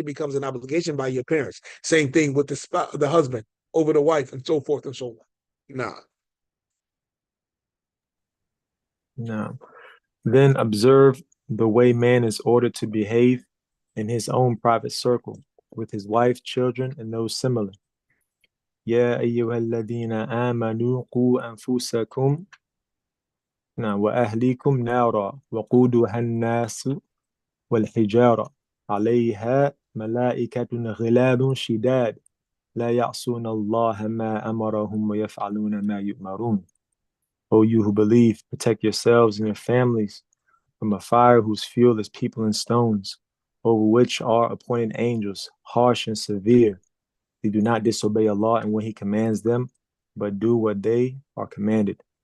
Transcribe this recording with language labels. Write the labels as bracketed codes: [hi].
[en] It becomes an obligation by your parents. Same thing with the husband over the wife, and so forth and so on. Nah. No. Then observe the way man is ordered to behave in his own private circle, with his wife, children, and those similar. [ar] يا أيها الذين آمنوا قوا أنفسكم وأهليكم نارا وقودها الناس والحجارة عليها ملائكة غلاب شداد لا يعصون الله ما أمرهم ويفعلون ما يؤمرون. [en] O you who believe, protect yourselves and your families from a fire whose fuel is people and stones, over which are appointed angels, harsh and severe. They do not disobey Allah and when He commands them, but do what they are commanded.